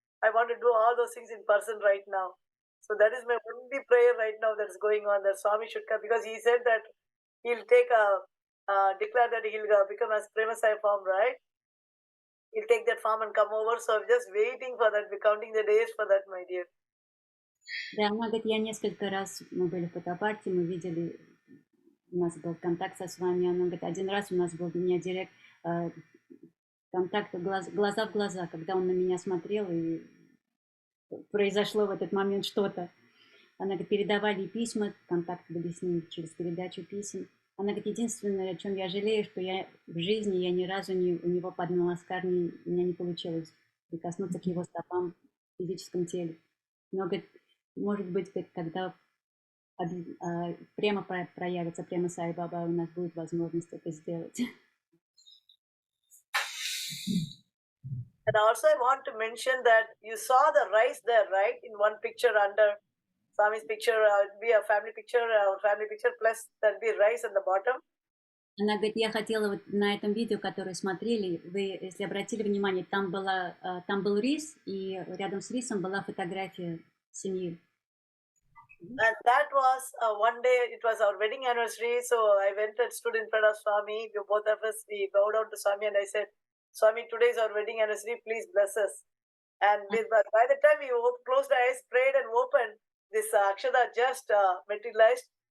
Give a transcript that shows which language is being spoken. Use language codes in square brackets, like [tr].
[en] I want to do all those things in person right now. So that is my only prayer right now that's going on. That Swami should come, because he said that he'll take declare that he'll become as Prema Sai form, right? He'll take that form and come over. So I'm just waiting for that. We're counting the days for that, my dear. [ru] Да, она говорит, я несколько раз, мы были в Puttaparthi, мы видели, у нас был контакт со Свами, она говорит, один раз у нас был у меня директ контакт глаза в глаза, когда он на меня смотрел, и произошло в этот момент что-то. Она говорит, передавали письма, контакты были с ним через передачу писем. Она говорит, единственное, о чем я жалею, что я в жизни, я ни разу у него под Намаскар, у меня не получилось прикоснуться к его стопам в физическом теле. Но, говорит, может быть, когда прямо проявится прямо Саи Баба, у нас будет возможность это сделать. [en] And also I want to mention that you saw the rice there, right? In one picture under Swami's picture, it'll be a family picture plus there'll be rice at the bottom. [ru] Она говорит, я хотела вот на этом видео, которое смотрели, вы, если обратили внимание, там был рис, и рядом с рисом была фотография семьи. [en] And that was one day, it was our wedding anniversary, so I went and stood in front of Swami. Both of us, we bowed down to Swami and I said, Swami, today is our wedding anniversary, please bless us. And by the time we closed our eyes, prayed and opened, this Akshada just materialized.